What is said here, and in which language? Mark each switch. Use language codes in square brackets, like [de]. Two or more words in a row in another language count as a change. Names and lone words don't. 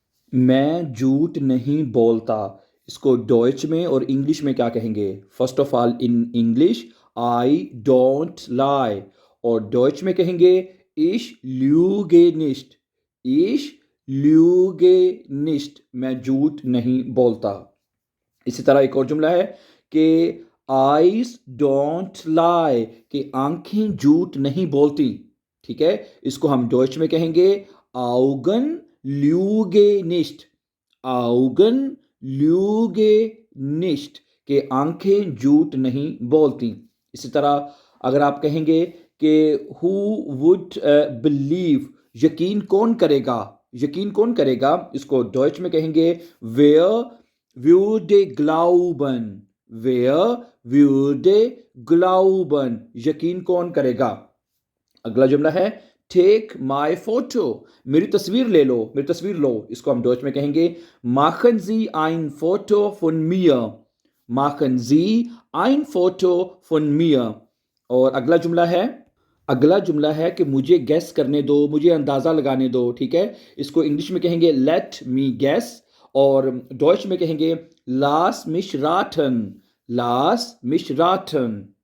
[ur] میں جھوٹ نہیں بولتا. اس کو ڈوئچ میں اور انگلش میں کیا کہیں گے؟ [en] first of all in English I don't lie, [ur] اور ڈوئچ میں کہیں گے [de] ich lüge nicht. ich lüge nicht. [ur] میں جھوٹ نہیں بولتا. اسی طرح ایک اور جملہ ہے کہ [en] eyes don't lie، [ur] کہ آنکھیں جھوٹ نہیں بولتی. ٹھیک ہے، اس کو ہم ڈوئچ میں کہیں گے [de] Augen lüge nicht. [ur] Augen lüge nicht، کہ آنکھیں جھوٹ نہیں بولتی. اسی طرح اگر آپ کہیں گے کہ [en] who would believe، [ur] یقین کون کرے گا، یقین کون کرے گا، اس کو ڈوئچ میں کہیں گے [de] wer würde glauben. [ur] wer würde glauben، یقین کون کرے گا. اگلا جملہ ہے [en] take my photo, [ur] میری تصویر لے لو، میری تصویر لو. اس کو ہم ڈوچ میں کہیں گے [de] machen Sie ein Foto von mir. [ur] machen Sie ein Foto von mir. اور اگلا جملہ ہے کہ مجھے گیس کرنے دو، مجھے اندازہ لگانے دو. ٹھیک ہے، اس کو انگلش میں کہیں گے [en] let me guess، [ur] اور ڈوچ میں کہیں گے [de] lass mich raten. [ur] lass mich raten.